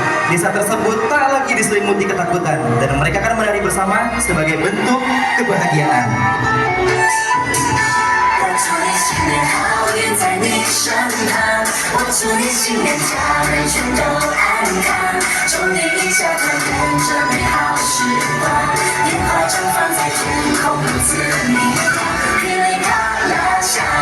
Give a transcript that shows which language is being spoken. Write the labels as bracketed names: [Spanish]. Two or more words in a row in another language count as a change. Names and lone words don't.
[Indonesian] Desa tersebut tak lagi diselimuti ketakutan dan mereka akan menari bersama sebagai bentuk kebahagiaan. [Chinese] 我祝你新年好运在你身旁，我祝你新年家人全都安康，祝你一家团圆着美好时光，烟花绽放在天空，如此明亮，噼里啪啦响。